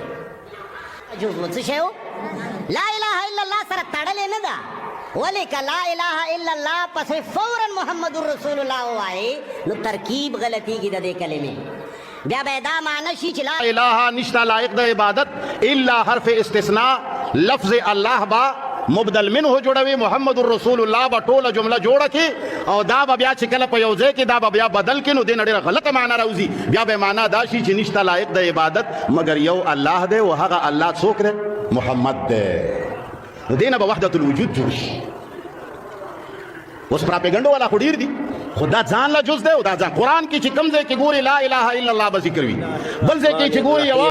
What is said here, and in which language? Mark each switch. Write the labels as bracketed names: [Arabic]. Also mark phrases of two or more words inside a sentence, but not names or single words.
[Pashto] جوز مو څه شی و؟ [Arabic] لا اله الا الله [Pashto] سره تړلې نه ده، ولې که [Arabic] لا اله الا الله [Pashto] پسې فورا [Arabic] محمد رسول الله [Pashto] ووایي نو ترکیب غلطیږي د دې کلمې. بیا به دا معنی شي چې لا الہ نشتا لائق د عبادت الا حرف استثناء لفظ الله با مبدل منه جوړوي، [Arabic] محمد رسول الله [Pashto] با ټوله جمله جوړه کې او دا به بیا چې کله په یو ځای کې دا به بیا بدل کې نو دې نه ډېره غلطه معنا راوځي. بیا به معنا دا شي چې نشته لایق د عبادت مګر یو الله دی او هغه الله څوک دی؟ محمد دی. نو دې نه به وحدت الوجود جوړ شي. اوس پراپیګنډو والا خو ډېر دي، خو دا ځان له جز دی او دا ځان قرآن کې چې کوم ځای کې ګوري [Arabic] لا اله الا الله [Pashto] به ذکر وي، بل ځای کې چې ګوري یوه